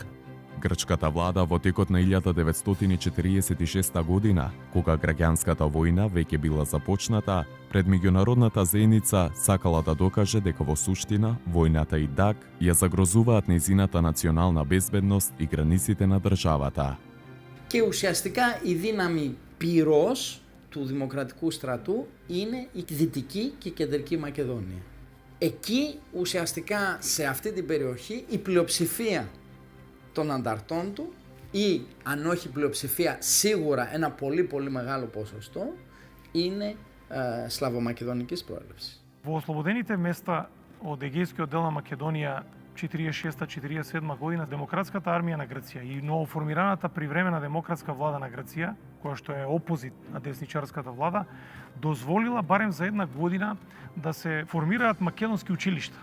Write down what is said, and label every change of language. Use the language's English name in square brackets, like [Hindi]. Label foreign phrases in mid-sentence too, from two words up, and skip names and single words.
[Macedonian] Грчката влада во текот на 1946 година, кога граѓанската војна веќе била започната, пред меѓународната заедница сакала да докаже дека во суштина војната и ДАК ја загрозуваат нејзината национална безбедност и границите на државата. [Greek] Και ουσιαστικά η δύναμη πυρός του Δημοκρατικού στρατού είναι η Δυτική και η Κεντρική Μακεδονία. Εκεί ουσιαστικά σε αυτή την περιοχή η πλειοψηφία των ανταρτών του ή αν όχι πλειοψηφία σίγουρα ένα πολύ μεγάλο ποσοστό είναι славомакедонικής προέλευσης. [Macedonian] Во ослободените места од Егејскиот дел на Македонија 46-47 година демократската армија на Грција и новоформираната привремена демократска влада на Грција, која што е опозит на десничарската влада, дозволила барем за една година да се формираат македонски училишта.